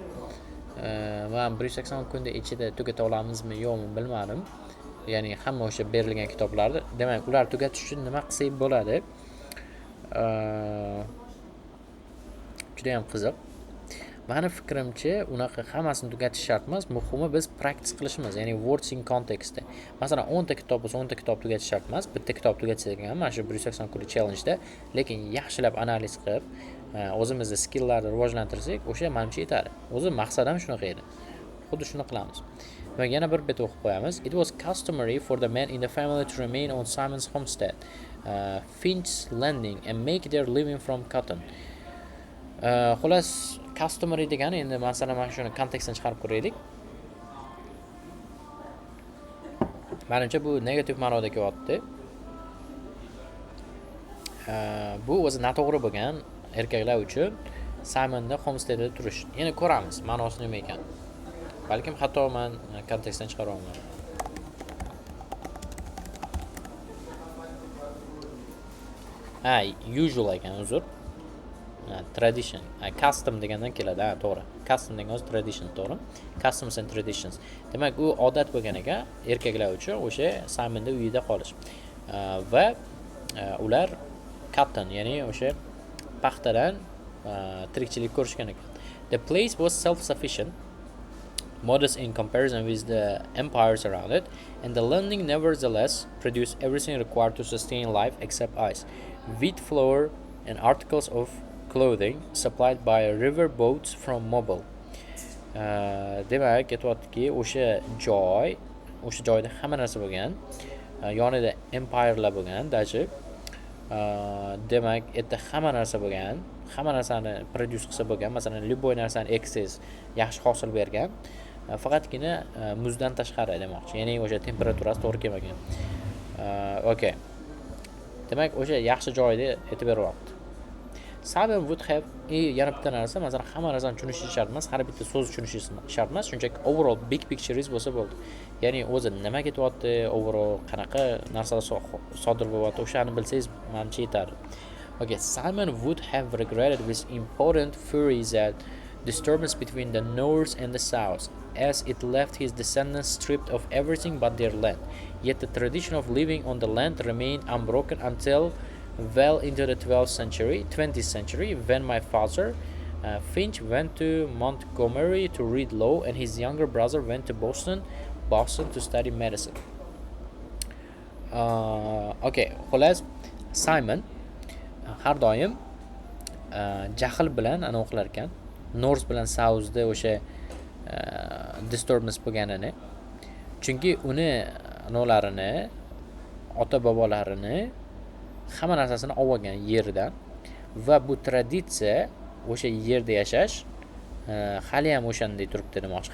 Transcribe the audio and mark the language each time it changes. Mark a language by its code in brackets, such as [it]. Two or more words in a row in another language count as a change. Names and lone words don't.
[uz] Men 180 kunda ichida tugata olamizmi yo'qmi bilmadim. Ya'ni hamma o'sha berilgan kitoblarni, demak, ular tugatish uchun nima qilsak bo'ladi? Juda ham qiziq. Meni fikrimcha, unaqa hammasini tugatish shart emas. Muhimi biz practice qilishimiz, ya'ni [en] words in context. [uz] Masalan, 10 ta kitob bo'lsa, 10 ta kitob tugatish shart emas. Bitta kitob tugatsak ham mana shu 180 kunlik challenge-da, lekin yaxshilab analiz qilib, o'zimizda skilllarni rivojlantirsak, o'sha menimcha yetadi. O'zi maqsadim shunaqa edi. Xuddi shuni qilamiz. Va yana bir bet o'qib qo'yamiz. [en] It was customary for the men in the family to remain on Simon's homestead, Finch's Landing, and make their living from cotton. [uz] Xullas, customary degani endi masalan mana shuni kontekstdan chiqarib ko'raylik. Menimcha bu negativ ma'noda kelyapti. Bu o'zi noto'g'ri bo'lgan erkaklar uchun Simonda homesteadda turish. Yana ko'ramiz ma'nosi nima ekan. Balkim hatto men kontekstdan chiqaryapman. Usual ekan, uzr. [en] Tradition, custom [uz] degandan keladi, to'g'ri. Custom degan o'zi tradition, to'g'ri. [en] Customs and traditions. [uz] Demak, u odat bo'lgan ekan erkaklar uchun o'sha Simonda uyida qolish. Va ular cotton, ya'ni o'sha paxtadan tirikchilik ko'rishgan ekan. [en] The place was self-sufficient, modest in comparison with the empires around it, and the landing nevertheless produced everything required to sustain life except ice, wheat flour, and articles of clothing supplied by river boats from Mobile. [uz] Demak, aytyaptiki, o'sha joyda hamma narsa bo'lgan. Yonida empirelar bo'lgan, dachi. Demak, erta hamma narsa bo'lgan. Hamma narsani produce qilsa bo'lgan. Masalan, любой narsani excess yaxshi hosil bergan. Faqatgina muzdan tashqari demoqchi. Ya'ni o'sha temperaturasi to'g'ri kelmagan. Okay. Demak, o'sha yaxshi joyda aytib beryapti. [en] Simon would have [uz] yana bitta narsa, masalan, hamma narsani tushunish shart emas, har bitta so'z tushunish shart emas, shunchaki [en] overall big picture [uz] bo'lsa bo'ldi. Ya'ni o'zi nima ketyapti, overall qanaqa narsalar sodir bo'lyapti, o'shani bilsangiz, menimcha yetadi. [en] Okay, Simon would have regretted with important fury that disturbance between the North and the South, as it left his descendants stripped of everything but their land. Yet the tradition of living on the land remained unbroken until well into the 20th century, when my father, Finch, went to Montgomery to read law, and his younger brother went to Boston to study medicine. [uz] Okay, xullas, Simon har doim jahl bilan o'qilar ekan. North bilan Southda o'sha disturbance bo'lganini. Chunki uni anolarini, ota-bobolarini hamma narsasini olgan yerdan va bu traditsiya o'sha yerda yashash hali ham o'shanday turibdi demoqchi.